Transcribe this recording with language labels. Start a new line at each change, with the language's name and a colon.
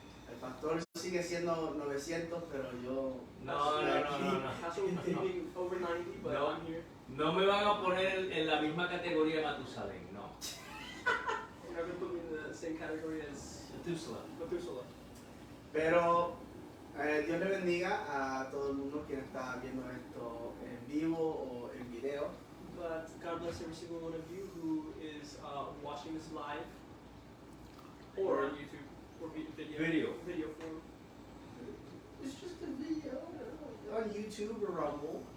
Spanish: El pastor sigue siendo 900, pero yo... No.
English: Pastor was being over 90, but No. I'm here.
Spanish: No me van a poner en la misma categoría de Matusalén, no.
English: You're not going to put me in the same category as Methuselah. Methuselah.
Spanish: Pero Dios le bendiga a todo el mundo quien está viendo esto en vivo o en video.
English: But God bless every single one of you who is watching this live or on YouTube or video form. It's just a video on YouTube or Rumble.